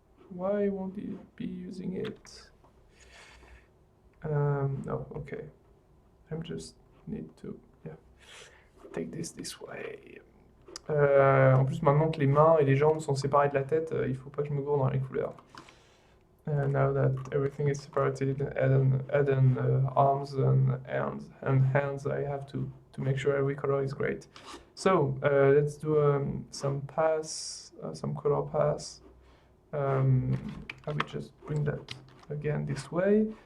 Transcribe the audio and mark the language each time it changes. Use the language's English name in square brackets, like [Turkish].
[English] Why won't it be using it? No, okay. I just need to take this way. [French] En plus, maintenant que les mains et les jambes sont séparées de la tête, il faut pas que je me gourde dans les couleurs. [English] Now that everything is separated, add arms and hands, I have to make sure every color is great. So let's do some color pass. I will just bring that again this way.